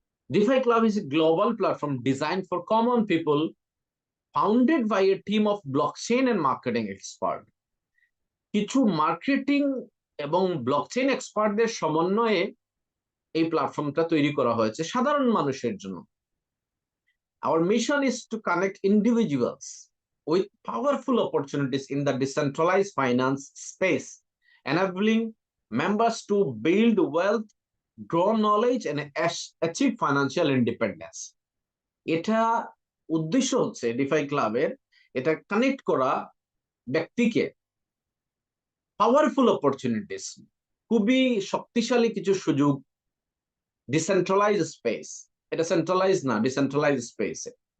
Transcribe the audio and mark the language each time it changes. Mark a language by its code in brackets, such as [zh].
[en] DeFi club is a global platform design for common people, founded by a team of blockchain and marketing expert. [bn] কিছু marketing এবং blockchain এক্সপার্টদের সমন্বয়ে এই প্ল্যাটফর্মটা তৈরি করা হয়েছে সাধারণ মানুষের জন্য। [en] Our mission is to connect individuals with powerful opportunities in the decentralized finance space, enabling members to build wealth, grow knowledge, and achieve financial independence. [bn] এটা উদ্দেশ্য হচ্ছে ডিফাই ক্লাবের, এটা কানেক্ট করা ব্যক্তিকে পাওয়ারফুল অপরচুনিটিস, খুবই শক্তিশালী কিছু সুযোগ, ডিসেন্ট্রালাইজ স্পেস, এটা সেন্ট্রালাইজ না, ডিসেন্ট্রালাইজ স্পেসে।